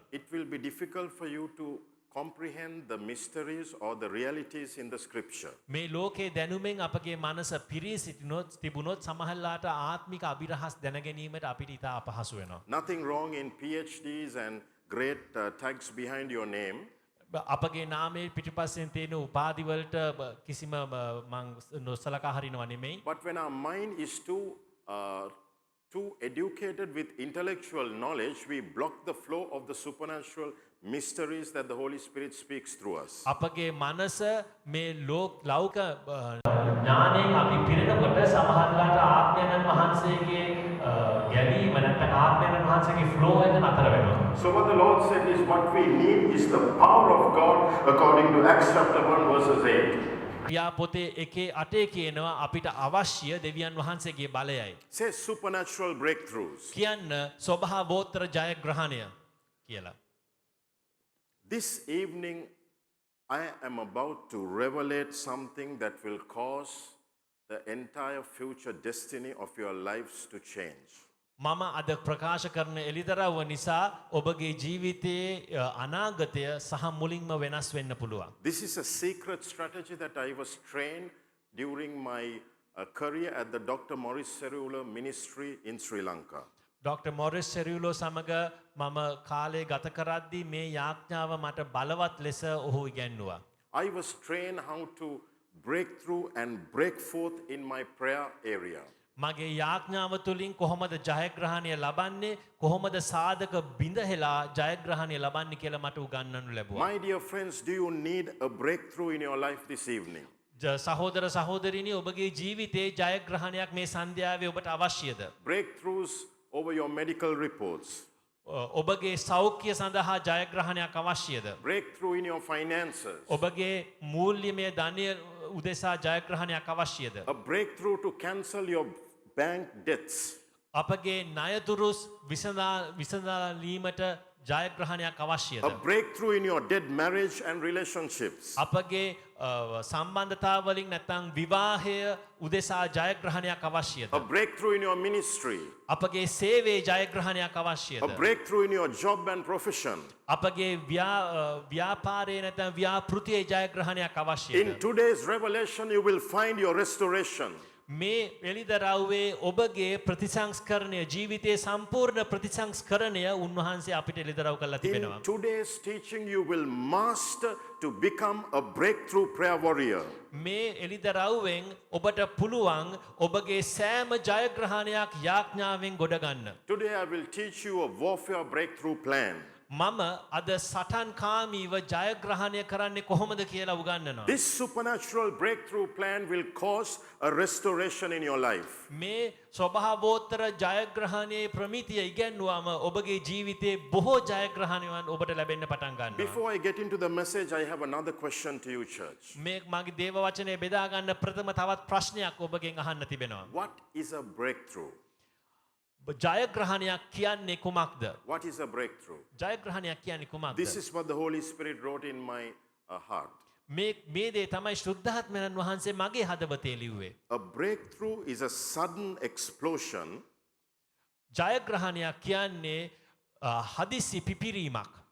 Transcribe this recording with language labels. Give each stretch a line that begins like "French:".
English: it will be difficult for you to comprehend the mysteries or the realities in the scripture.
Sinhala: මේ ලෝකේ දැනුමෙන් අපගේ මනස පිරී සිටිනොත් තිබුණොත් සමහරලාට ආත්මික අභිරහස් දැනගැනීමට අපිට ඉතා අපහසු වෙනවා.
English: Nothing wrong in PhDs and great tags behind your name.
Sinhala: අපගේ නාමයේ පිටිපස්සෙන් තියෙන උපාධි වලට කිසිම මං නොසලකා හරිනව නෙමෙයි.
English: But when our mind is too educated with intellectual knowledge, we block the flow of the supernatural mysteries that the Holy Spirit speaks through us.
Sinhala: අපගේ මනස මේ ලෞක ඥාණයෙන් අපි පිරෙනකොට සමහරවිට ආත්මයන් වහන්සේගේ ගැලීම නැත්නම් ආත්මයන් වහන්සේගේ ෆ්ලෝ එක නතර වෙනවා.
English: So what the Lord said is what we need is the power of God according to Acts chapter 1 verses 8.
Sinhala: යා පොතේ 1:8 කියනවා අපිට අවශ්‍ය දෙවියන් වහන්සේගේ බලයයි.
English: Says supernatural breakthroughs.
Sinhala: කියන්න ස්වභාවෝත්තර ජයග්‍රහණය කියලා.
English: This evening I am about to revelate something that will cause the entire future destiny of your lives to change.
Sinhala: මම අද ප්‍රකාශ කරන එළිදරව්ව නිසා ඔබගේ ජීවිතයේ අනාගතය සහ මුලින්ම වෙනස් වෙන්න පුළුවන්.
English: This is a secret strategy that I was trained during my career at the Dr. Morris Cerullo Ministry in Sri Lanka.
Sinhala: Doctor Morris සෙරියුලෝ සමග මම කාලය ගත කරද්දී මේ යාඥාව මට බලවත් ලෙස ඔහු ඉගැන්නුවා.
English: I was trained how to break through and break forth in my prayer area.
Sinhala: මගේ යාඥාව තුළින් කොහොමද ජයග්‍රහණය ලබන්නේ කොහොමද සාධක බිඳහෙලා ජයග්‍රහණය ලබන්නේ කියලා මට උගන්වනු ලැබුවා.
English: My dear friends, do you need a breakthrough in your life this evening?
Sinhala: සහෝදර සහෝදරිනි ඔබගේ ජීවිතයේ ජයග්‍රහණයක් මේ සන්ධ්‍යාවේ ඔබට අවශ්‍යද?
English: Breakthroughs over your medical reports.
Sinhala: ඔබගේ සෞඛ්‍ය සඳහා ජයග්‍රහණයක් අවශ්‍යද?
English: Breakthrough in your finances.
Sinhala: ඔබගේ මූල්‍යමය ධනය උදෙසා ජයග්‍රහණයක් අවශ්‍යද?
English: A breakthrough to cancel your bank debts.
Sinhala: අපගේ ණයතුරුස් විසඳාලීමට ජයග්‍රහණයක් අවශ්‍යද?
English: A breakthrough in your dead marriage and relationships.
Sinhala: අපගේ සම්බන්ධතාවලින් නැත්නම් විවාහය උදෙසා ජයග්‍රහණයක් අවශ්‍යද?
English: A breakthrough in your ministry.
Sinhala: අපගේ සේවයේ ජයග්‍රහණයක් අවශ්‍යද?
English: A breakthrough in your job and profession.
Sinhala: අපගේ ව්‍යාපාරයේ නැත්නම් ව්‍යාපෘතියේ ජයග්‍රහණයක් අවශ්‍යද?
English: In today's revelation, you will find your restoration.
Sinhala: මේ එළිදරව්වේ ඔබගේ ප්‍රතිසංස්කරණය ජීවිතයේ සම්පූර්ණ ප්‍රතිසංස්කරණය උන්වහන්සේ අපිට එළිදරව් කරලා තිබෙනවා.
English: In today's teaching, you will master to become a breakthrough prayer warrior.
Sinhala: මේ එළිදරව්වෙන් ඔබට පුළුවන් ඔබගේ සෑම ජයග්‍රහණයක් යාඥාවෙන් ගොඩ ගන්න.
English: Today, I will teach you a warfare breakthrough plan.
Sinhala: මම අද සටන්කාමීව ජයග්‍රහණය කරන්නේ කොහොමද කියලා උගන්වනවා.
English: This supernatural breakthrough plan will cause a restoration in your life.
Sinhala: මේ ස්වභාවෝත්තර ජයග්‍රහණයේ ප්‍රමිතිය ඉගෙනුවාම ඔබගේ ජීවිතේ බොහෝ ජයග්‍රහණයන් ඔබට ලැබෙන්න පටන් ගන්නවා.
English: Before I get into the message, I have another question to you, church.
Sinhala: මේ මගේ දේව වචනේ බෙදා ගන්න ප්‍රථම තවත් ප්‍රශ්නයක් ඔබගෙන් අහන්න තිබෙනවා.
English: What is a breakthrough?
Sinhala: ජයග්‍රහණයක් කියන්නේ කුමක්ද?
English: What is a breakthrough?
Sinhala: ජයග්‍රහණයක් කියන්නේ කුමක්ද?
English: This is what the Holy Spirit wrote in my heart.
Sinhala: මේ දේ තමයි ශුද්ධාත්මයන් වහන්සේ මගේ හදවතේ ලිව්වේ.
English: A breakthrough is a sudden explosion
Sinhala: ජයග්‍රහණයක් කියන්නේ හදිසි පිපිරීමක්.